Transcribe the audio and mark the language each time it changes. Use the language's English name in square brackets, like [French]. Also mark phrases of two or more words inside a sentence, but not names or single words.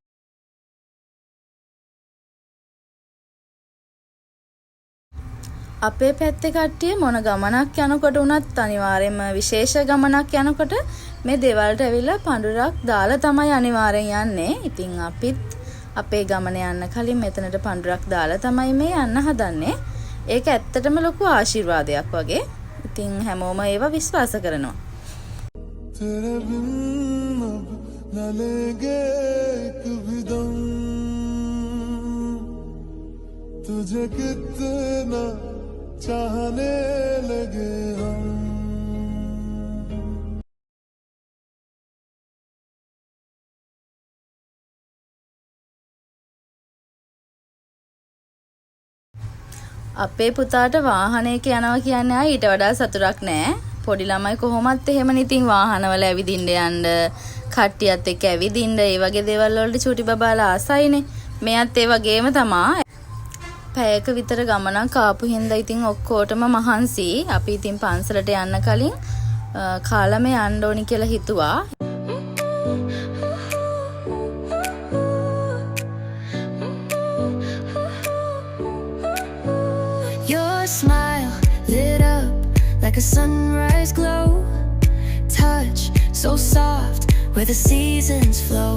[Sinhala] අපේ පැත්තේ කට්ටිය මොන ගමනක් යනකොට උනත් අනිවාර්යයෙන්ම විශේෂ ගමනක් යනකොට මේ දේවල්ට ඇවිල්ලා පඳුරක් දාලා තමයි අනිවාර්යෙන් යන්නේ. ඉතින් අපිත් අපේ ගමන යන්න කලින් මෙතනට පඳුරක් දාලා තමයි මේ යන්න හදන්නේ. ඒක ඇත්තටම ලොකු ආශිර්වාදයක් වගේ. ඉතින් හැමෝම ඒව විශ්වාස කරනවා. [Hindi] तेरे बिन अब न लेंगे एक भी दम तुझे कितना चाहने लगे हम [Sinhala] අපේ පුතාට වාහනයක යනවා කියන්නේ ආ ඊට වඩා සතුටක් නෑ. පොඩි ළමයි කොහොමත් එහෙමනේ ඉතින් වාහනවල ඇවිදින්න යන්න, කට්ටියත් එක්ක ඇවිදින්න, ඒ වගේ දේවල් වලට චූටි බබාලා ආසයිනේ. මෙයත් ඒ වගේම තමයි. පැයක විතර ගමනක් ආපු හින්දා ඉතින් ඔක්කොටම මහන්සි. අපි ඉතින් පන්සලට යන්න කලින් කාලම යන්න ඕනි කියලා හිතුවා. [English] Your smile lit up like a sunrise glow. Touch so soft where the seasons flow.